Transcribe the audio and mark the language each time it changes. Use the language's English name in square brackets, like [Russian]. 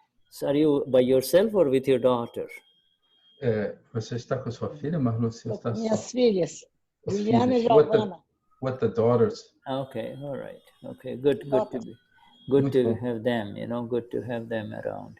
[English] So are you by yourself or with your daughter? [Portuguese] Você está com sua filha, Marlus? Com minhas filhas, Juliana e Giovana. [English] With the daughters. Okay. All right. Okay. Good to have them. Good to have them around.